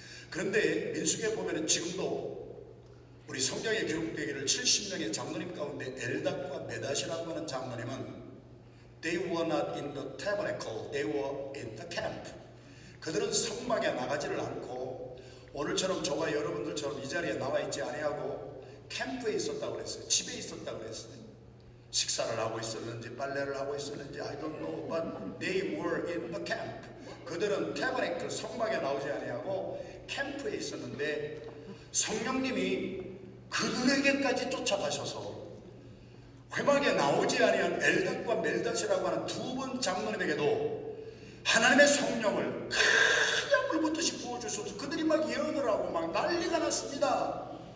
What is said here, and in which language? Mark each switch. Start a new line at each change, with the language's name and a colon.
Korean: 그런데 민수기에 보면 지금도 우리 성경에 기록되기를 70명의 장로님 가운데 엘닷과 메닷이라고 하는 장로님은
English: They were not in the tabernacle, they were in the camp.
Korean: 그들은 성막에 나가지를 않고 오늘처럼 저와 여러분들처럼 이 자리에 나와 있지 아니하고 캠프에 있었다고 그랬어요. 집에 있었다고 그랬어요. 식사를 하고 있었는지 빨래를 하고 있었는지
English: I don't know, but they were in the camp.
Korean: 그들은 tabernacle, 성막에 나오지 아니하고 캠프에 있었는데 성령님이 그들에게까지 쫓아가셔서 회막에 나오지 아니한 엘닷과 멜닷이라고 하는 두 분 장로님에게도 하나님의 성령을 그냥 물붓듯이 부어주셔서 그들이 막 예언을 하고 막 난리가 났습니다.